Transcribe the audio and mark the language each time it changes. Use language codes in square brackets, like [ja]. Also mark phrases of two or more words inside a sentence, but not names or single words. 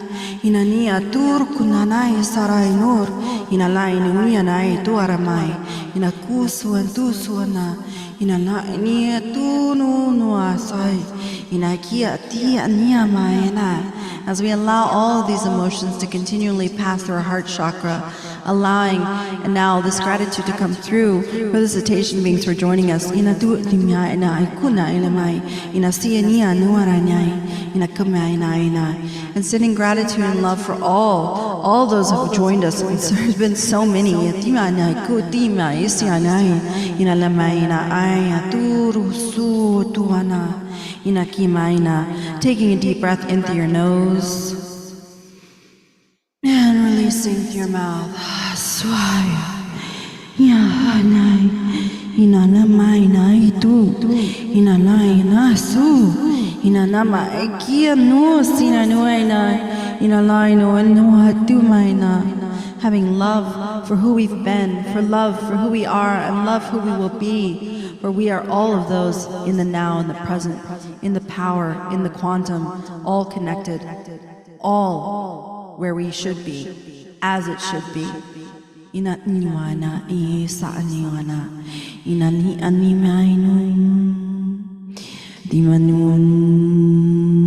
[en] ina nia tur kunanai sarai nur ina la ina nai tu aramai ina kusuan tu suana ina la nia tu no asai ina kia tia nia maena. As we allow all of these emotions to continually pass through our heart chakra, allowing and now this gratitude to come through for the cetacean beings for joining us. Ina tu timya ina ikuna ina mai ina siania nuaranyai ina kama ina and sending gratitude and love for all those who have joined us. And there's been so many. Tima ina kutima isianai ina lama ina aya turu su tuana. Ina kima ina. Taking a deep breath in through your nose and releasing through your mouth. Swaya. Ya nai. Ina nama ina itu. Ina nai na su. Ina nama ekia no sina nuaina. Ina lai no hatu maina. Having love for who we've been, for love for who we are, and love who we will be. For we are all of those in the now, in the present, in the power, in the quantum, all connected, all where we should be, as it should be. Ina niwana isa aniwana ina ni animainu dimanun.